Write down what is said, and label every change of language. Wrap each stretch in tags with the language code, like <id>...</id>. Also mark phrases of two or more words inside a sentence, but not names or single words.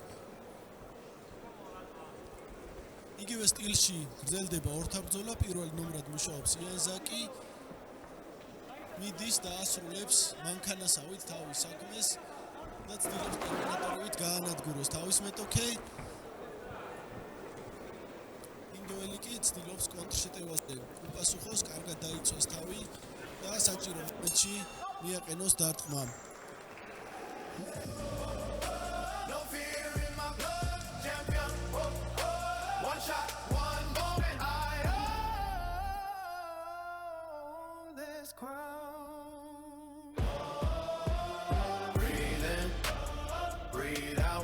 <ka>იგივე სტილში გრძელდება ორთაბრძოლა, პირველ ნომრად მუშაობს იან ზაკი, მიდის და ასრულებს მანქანასავით თავის საქმეს და ცდილობს ტერმინატორით გაანადგუროს თავის მეტოქე. ინდოელი კი ცდილობს კონტრშეტევაზე უპასუხოს, კარგად დაიცვას თავი და საჭირო მომენტში მიაყენოს დარტყმა.</ka> <en>No fear in my blood, champion. Whoa, whoa. One shot, one moment. I own this crown. Breathe in, breathe out.</en>